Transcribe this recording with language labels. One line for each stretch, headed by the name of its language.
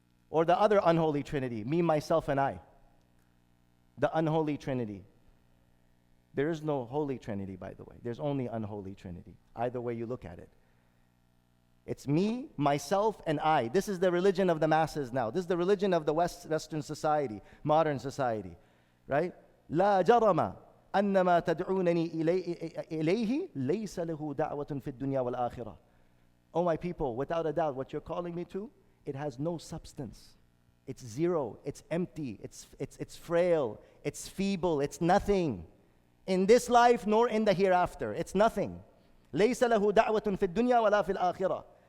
English: Or the other unholy trinity, me, myself, and I. The unholy trinity. There is no holy trinity, by the way. There's only unholy trinity. Either way you look at it. It's me, myself, and I. This is the religion of the masses now. This is the religion of the Western society, modern society. Right?
Arabic: لا جرم أنما تدعونني إليه ليس له دعوة في الدنيا والآخرة.
English: Oh my people, without a doubt, what you're calling me to, it has no substance. It's zero. It's empty. It's frail. It's feeble. It's nothing. In this life nor in the hereafter. It's nothing.
Arabic: لَيْسَ لَهُ دَعْوَةٌ فِي الدُّنْيَا وَلَا فِي الْآخِرَةِ.